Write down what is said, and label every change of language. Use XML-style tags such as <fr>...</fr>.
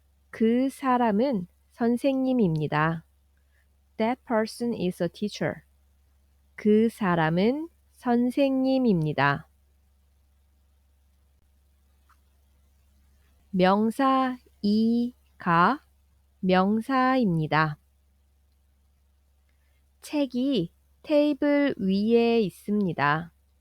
<ko>그 사람은 선생님입니다.</ko> <en>That person is a teacher.</en> <ko>그 사람은 선생님입니다. 명사 이가 명사입니다. 책이 테이블 위에 있습니다.</ko>